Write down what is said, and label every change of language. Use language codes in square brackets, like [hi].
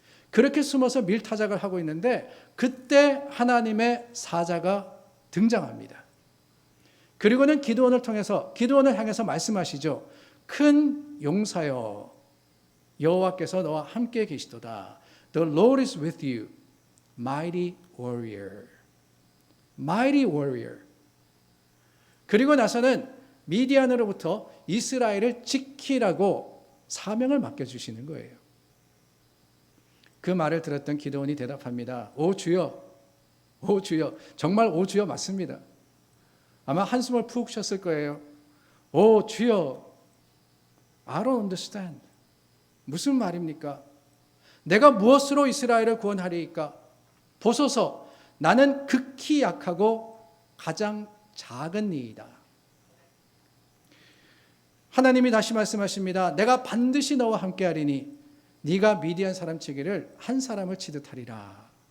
[ko] 그렇게 숨어서 밀타작을 하고 있는데 그때 하나님의 사자가 등장합니다. 그리고는 기드온을 통해서 기드온을 향해서 말씀하시죠. 큰 용사여 여호와께서 너와 함께 계시도다. [en] The Lord is with you, mighty warrior. Mighty warrior. [ko] 그리고 나서는 미디안으로부터 이스라엘을 지키라고 사명을 맡겨주시는 거예요. 그 말을 들었던 기드온이 대답합니다. 오 주여, 오 주여. 정말 오 주여 맞습니다. 아마 한숨을 푹 쉬었을 거예요. 오 주여, [en] I don't understand. [ko] 무슨 말입니까? 내가 무엇으로 이스라엘을 구원하리이까? 보소서, 나는 극히 약하고 가장 작은 이이다. 하나님이 다시 말씀하십니다. 내가 반드시 너와 함께하리니 네가 미디안 사람 치기를 한 사람을 치듯 하리라.